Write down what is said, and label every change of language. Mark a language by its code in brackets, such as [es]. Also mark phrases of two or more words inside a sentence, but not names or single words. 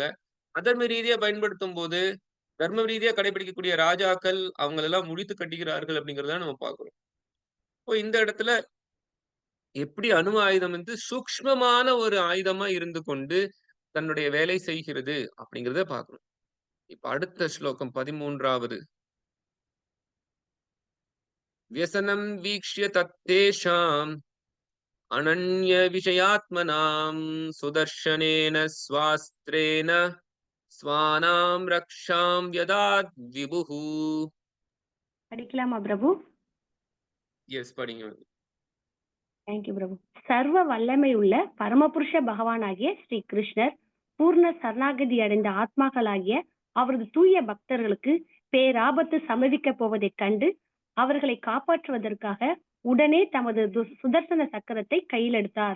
[ta] அதர்ம ரீதியா பயன்படுத்தும்போது, தர்ம ரீதியா கடைபிடிக்கக்கூடிய ராஜாக்கள் அவங்களெல்லாம் முடித்து கட்டுகிறார்கள் அப்படிங்கிறத நம்ம பார்க்கிறோம். இப்போ இந்த இடத்துல எப்படி அணு ஆயுதம் வந்து சூக்ஷ்மமான ஒரு ஆயுதமா இருந்து கொண்டு தன்னுடைய வேலை செய்கிறது அப்படிங்கிறத பார்க்கணும். இப்ப அடுத்த ஸ்லோகம் 13வது. [sa] व्यसनं वीक्ष्य तत्तेषाम् अनन्य विषयात्मनां सुदर्शनेन स्वास्त्रेण स्वानां रक्षां व्यदात् विभुः. [ta] படிக்கலாமா பிரபு? எஸ் படிங்க. தேங்க்யூ பிரபு. சர்வ வல்லமை உள்ள பரமபுருஷ பகவானாகிய ஸ்ரீ கிருஷ்ணர் பூர்ண சரணாகதி அடைந்த ஆத்மாக்களாகிய அவரது தூய பக்தர்களுக்கு பேராபத்து சம்பவிக்கப் போவதைக் கண்டு அவர்களை காப்பாற்றுவதற்காக உடனே தமது சுதர்சன சக்கரத்தை கையில் எடுத்தார்.